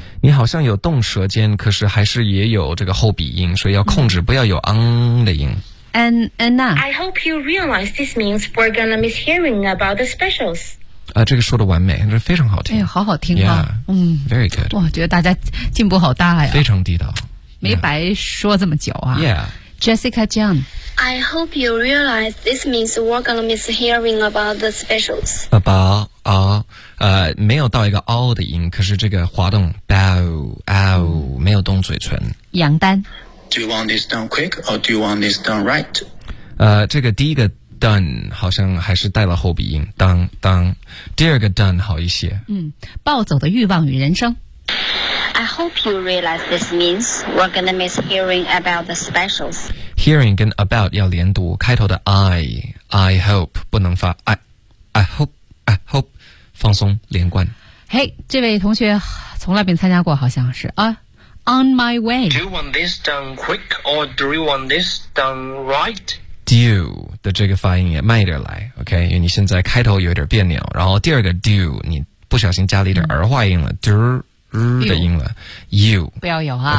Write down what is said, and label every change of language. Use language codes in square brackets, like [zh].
[zh] 你好像有动舌尖，可是还是也有这个后鼻音，所以要控制，不要有的音。 [en] Anna. I hope you realize this means we're gonna miss hearing about the specials. [zh] 这个说的完美，这非常好听。哎，好好听啊。 [en] Yeah, very good. [zh] 哇，觉得大家进步好大呀。非常地道。没白说这么久啊。 [en] Yeah. Jessica John. I hope you realize this means we're going to miss hearing about the specials. [zh] About, 没有到一个 all 的音，可是这个滑动 bow, ow, 没有动嘴唇。杨丹。 [en] Do you want this done quick or do you want this done right? [zh] 这个第一个done 好像还是带了后鼻音，当当。第二个 done 好一些。暴走的欲望与人生。 [en] I hope you realize this means we're gonna miss hearing about the specials. [zh] Hearing 跟 about 要连读，开头的 I hope 不能发 I hope 放松连贯。 Hey, 这位同学从来没参加过，好像是啊。 [en] On my way. Do you want this done quick or do you want this done right? [zh] D do 的这个发音也慢一点来 OK 因为你现在开头有点别扭然后第二个 do 你不小心加了一点儿化音了、嗯、do、的音了 you 不要有啊